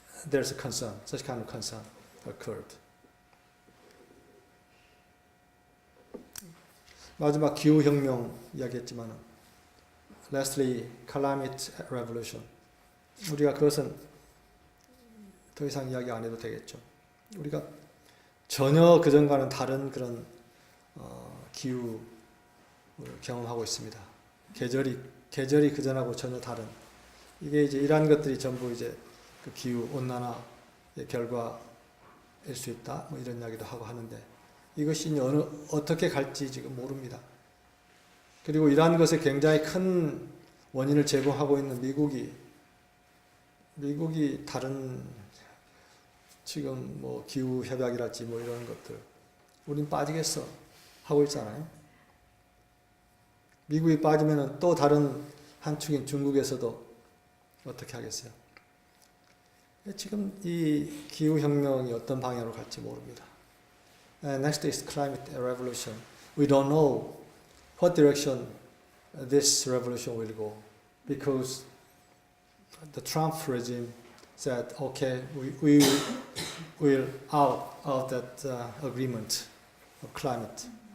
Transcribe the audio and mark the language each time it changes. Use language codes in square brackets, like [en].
[en] There's a concern, such kind of concern occurred. [ko] 마지막 기후혁명 이야기했지만 [en] lastly, climate revolution. [ko] 우리가 그것은 더 이상 이야기 안 해도 되겠죠. 우리가 전혀 그전과는 다른 그런 기후를 경험하고 있습니다. 계절이 그전하고 전혀 다른. 이게 이제 이러한 것들이 전부 이제 그 기후 온난화의 결과일 수 있다. 뭐 이런 이야기도 하고 하는데 이것이 어떻게 갈지 지금 모릅니다. 그리고 이러한 것에 굉장히 큰 원인을 제공하고 있는 미국이 다른 지금 뭐 기후 협약이랄지 뭐 이런 것들 우린 빠지겠어 하고 있잖아요. 미국이 빠지면은 또 다른 한 축인 중국에서도 어떻게 하겠어요? 지금 이 기후 혁명이 어떤 방향으로 갈지 모릅니다. [en] Next is climate revolution. We don't know what direction this revolution will go because the Trump regime said, okay, we will out of that agreement of climate.